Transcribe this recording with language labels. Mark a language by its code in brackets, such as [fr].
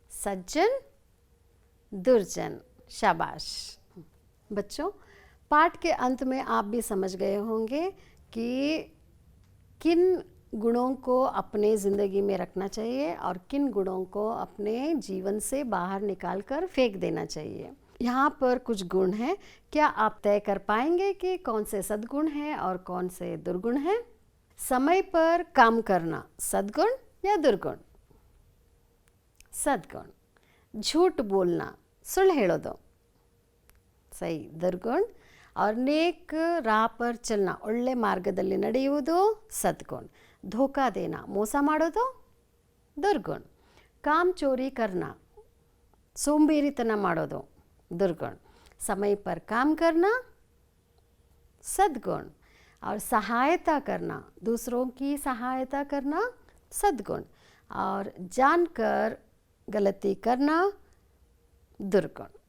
[hi] सज्जन, दुर्जन। शाबाश बच्चों, पाठ के अंत में आप भी समझ गए होंगे कि किन गुणों को अपने ज़िंदगी में रखना चाहिए और किन गुणों को अपने जीवन से बाहर निकाल कर फेंक देना चाहिए। यहाँ पर कुछ गुण हैं, क्या आप तय कर पाएंगे कि कौन से सद्गुण हैं और कौन से दुर्गुण हैं? समय पर काम करना, सद्गुण या दुर्गुण? सद्गुण। झूठ बोलना, [kn] सुಳ್ಳು ಹೇಳೋದು, ಸರಿ, ದುರ್ಗುಣ. [hi] और नेक राह पर चलना, [kn] ಒಳ್ಳೆ ಮಾರ್ಗದಲ್ಲಿ ನಡೆಯುವುದು ಸದ್ಗುಣ. [hi] धोखा देना, [kn] ಮೋಸ ಮಾಡೋದು ದುರ್ಗುಣ. [hi] काम चोरी करना, [kn] ಸೋಂಬೇರಿತನ ಮಾಡೋದು [hi] दुर्गुण. समय पर काम करना सद्गुण. और सहायता करना, दूसरों की सहायता करना सद्गुण. और जानकर गलती करना दुर्गुण.